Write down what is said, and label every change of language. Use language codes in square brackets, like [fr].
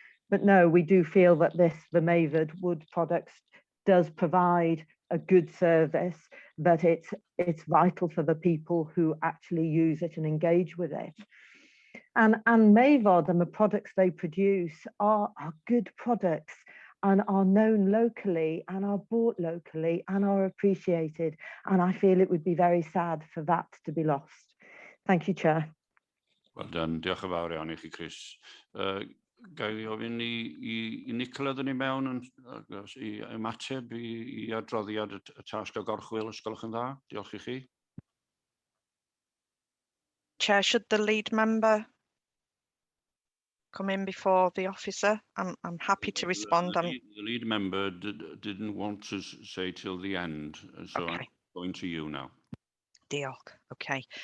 [en] But no, we do feel that the MEIFOD wood products does provide a good service, that it's vital for the people who actually use it and engage with it. And MEIFOD and the products they produce are good products and are known locally and are bought locally and are appreciated. And I feel it would be very sad for that to be lost. Thank you, Chair. Wel done. [cy] Diolch yn fawr iawn i chi, Chris. Ga i ofyn i Nicola ddyn ni mewn i ymateb i adroddiad y tasg ag orchwil, os gwelwch yn dda. Diolch i chi. [en] Chair, should the lead member come in before the officer? I'm happy to respond. The lead member didn't want to say till the end, so okay. I'm going to you now. [cy] Diolch. Okay.